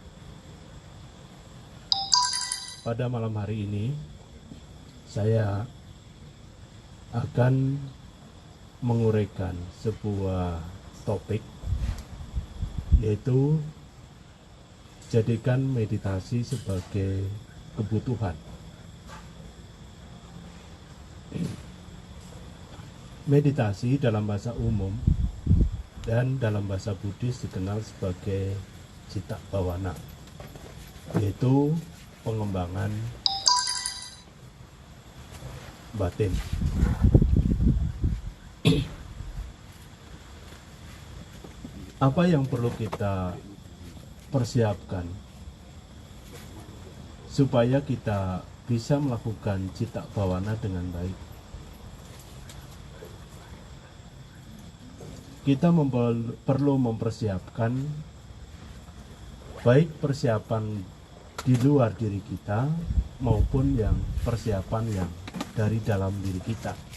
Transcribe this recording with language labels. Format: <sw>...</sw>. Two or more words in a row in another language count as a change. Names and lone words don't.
<id>Pada malam hari ini saya akan menguraikan sebuah topik, yaitu jadikan meditasi sebagai kebutuhan. Meditasi dalam bahasa umum dan dalam bahasa Buddhis dikenal sebagai</id> <pi>citta bhavana,</pi> <id>yaitu pengembangan batin. Apa yang perlu kita persiapkan supaya kita bisa melakukan</id> <pi>citta bhavana</pi> <id>dengan baik? Kita perlu mempersiapkan baik persiapan di luar diri kita maupun yang persiapan yang dari dalam diri kita.</id>